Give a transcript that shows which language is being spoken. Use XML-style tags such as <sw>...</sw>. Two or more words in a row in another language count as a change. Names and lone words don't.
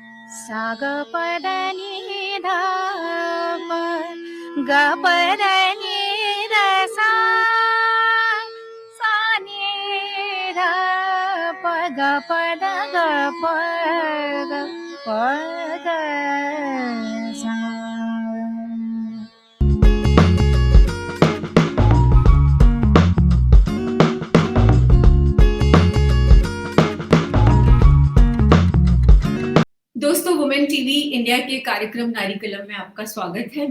<hi>सा ग प द नि ध प ग प द नि ध सा सा नि ध प ग प द ग प ग प ग सा। दोस्तों, वुमेन टीवी इंडिया के कार्यक्रम नारी कलम में आपका स्वागत है।</hi>